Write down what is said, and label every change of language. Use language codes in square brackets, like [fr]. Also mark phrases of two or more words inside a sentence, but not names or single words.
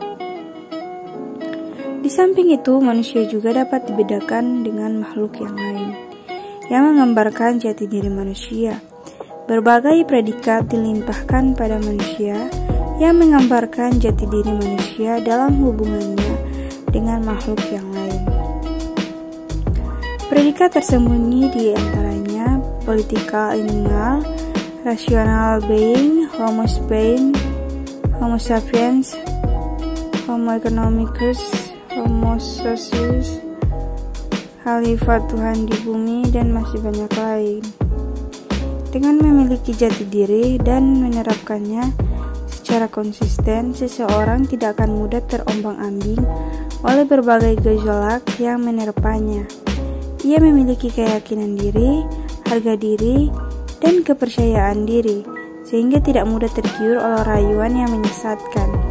[id] Di samping itu, manusia juga dapat dibedakan dengan makhluk yang lain, yang menggambarkan jati diri manusia. Berbagai predikat dilimpahkan pada manusia yang menggambarkan jati diri manusia dalam hubungannya dengan makhluk yang lain. Predikat tersembunyi di antaranya [en] political animal, rational being, [la] homo sapiens, homo economicus, homo socius, [id] khalifat Tuhan di bumi, dan masih banyak lain. Dengan memiliki jati diri dan menerapkannya secara konsisten, seseorang tidak akan mudah terombang-ambing oleh berbagai gejolak yang menerpanya. Ia memiliki keyakinan diri, harga diri, dan kepercayaan diri, sehingga tidak mudah tergiur oleh rayuan yang menyesatkan.